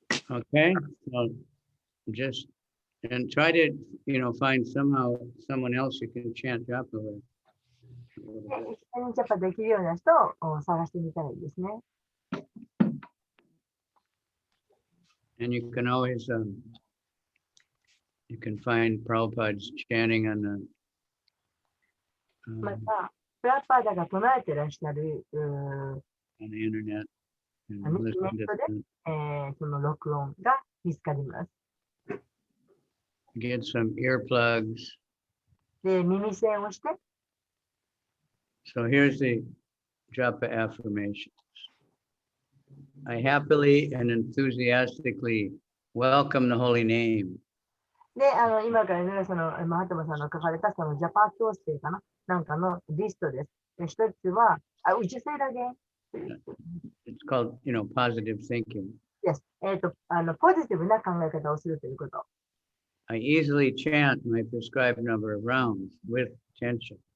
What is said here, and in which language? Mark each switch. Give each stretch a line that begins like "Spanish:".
English: Okay, so just and try to find someone else you can chant japa with.
Japanese: 一緒にジャパできるような人を探してみたらいいですね。
English: And you can always you can find Prabhupada's chanting on the
Japanese: また、プラッパーダが唱えてらっしゃる
English: on the internet and
Japanese: ネット
English: to
Japanese: で、その録音が見つかります。
English: get some earplugs.
Japanese: で、耳栓をして、
English: So here's the japa affirmations. I happily and enthusiastically welcome the holy name.
Japanese: で、今から皆さんのマハトマさんの書かれたそのジャパ教室かななんかのリストです。で、一つは、
English: would you say that again? It's called, positive thinking. Yes.
Japanese: ポジティブな考え方をするということ。
English: I easily chant my prescribed number of rounds with attention.